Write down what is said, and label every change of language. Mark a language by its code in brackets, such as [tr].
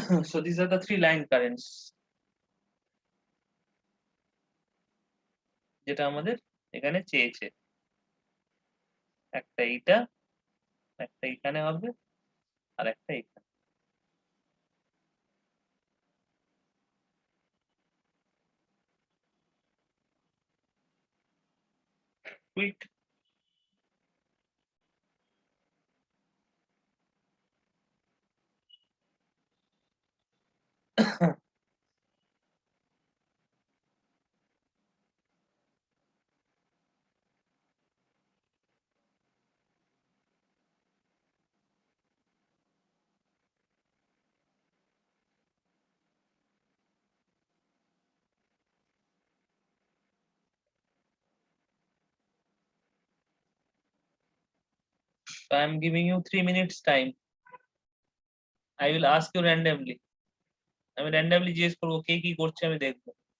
[en] So these are the three line currents [bn] যেটা আমাদের এখানে চেয়েছে। একটা এইটা, একটা এখানে হবে, আর একটা এখানে। Quick. [en] So I'm giving you 3 minutes time. I will ask you randomly. [bn] আমি randomly জিজ্ঞেস করবো কে কি করছে আমি দেখবো।